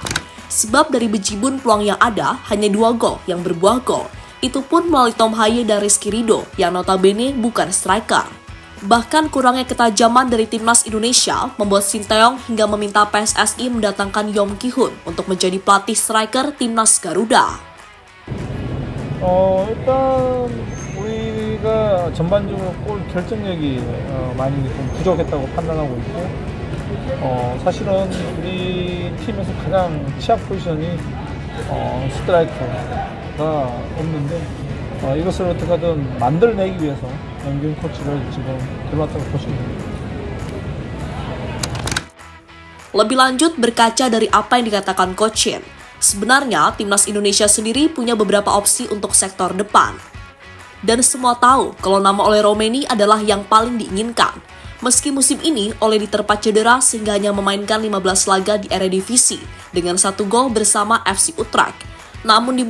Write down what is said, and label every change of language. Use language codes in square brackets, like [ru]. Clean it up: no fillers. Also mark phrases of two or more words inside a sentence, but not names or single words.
[id] Sebab dari bejibun peluang yang ada, hanya 2 gol yang berbuah gol. Itu pun melalui Tom Haye dan Rizky Ridho, yang notabene bukan striker. Bahkan kurangnya ketajaman dari timnas Indonesia membuat Sinteyong hingga meminta PSSI mendatangkan Yong Ki-hun untuk menjadi pelatih striker timnas Garuda. [ko] 일단 우리가 전반적으로 골 결정력이 많이 좀 부족했다고 판단하고 있고, 사실은 우리 팀에서 가장 취약 포지션이 스트라이커가 없는데 이것을 어떻게든 만들어내기 위해서 영균 코치를 지금 들어왔다고 보시면 됩니다. [id] Lebih lanjut berkaca dari apa yang dikatakan Coach Shin, sebenarnya timnas Indonesia sendiri punya beberapa opsi untuk sektor depan. Dan semua tahu kalau nama Ole Roumanie adalah yang paling diinginkan. Meski musim ini Ole diterpa cedera sehingga hanya memainkan 15 laga di Eredivisie dengan 1 gol bersama FC Utrecht.